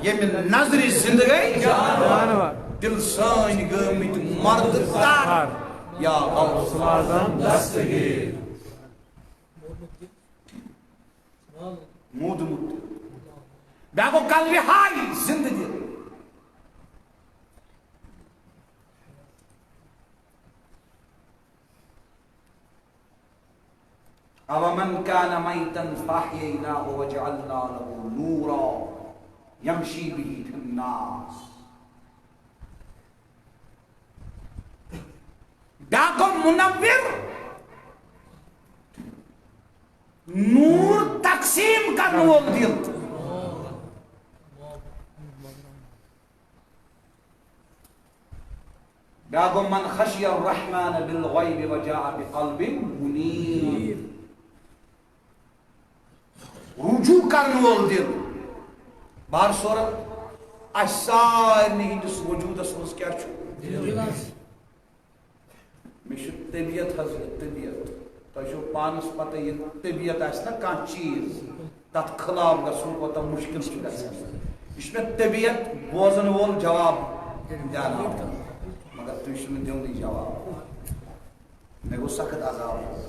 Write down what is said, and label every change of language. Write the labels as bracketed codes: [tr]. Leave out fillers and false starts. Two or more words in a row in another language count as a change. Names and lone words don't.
[ks] ییٚمہِ نظرِ زندگی دل سٲنۍ گٲمٕتۍ مرد تر یا غوث اعظم دستگیر موٗدمُت بیٛاکھ گوٚو قلبِ ہاے زندٕ دل [ar] أَوَمَنْ كَانَ مَيْتًا فَأَحْيَيْنَاهُ وَجَعَلْنَا لَهُ نُورًا يَمْشِي بِهِ فِي النَّاسِ [ks] بیٛاکھ منور نور تقسیم کرن وول دل بیٛاکھ [ar] من خشی الرحمن بالغیب وجاء بقلب منیب [ks] رجوع کرن وول دل بار صورت اس سارنٕے ہٕنٛدِس وجوٗدس منٛز کیٛاہ چھُ مےٚ چھُ طبیعت حظ طبیعت تۄہہِ چھو پانس پتہ ییٚلہِ طبیعت آسہِ نا کانٛہہ چیٖز تتھ خلاف گژھُن کوتاہ مُشکل چھُ گژھان یہِ چھُ مےٚ طبیعت بوزن وول جواب دیٛاناوان مگر تُہۍ چھِو نہٕ دِونٕے جواب مےٚ گوٚو سخت عذاب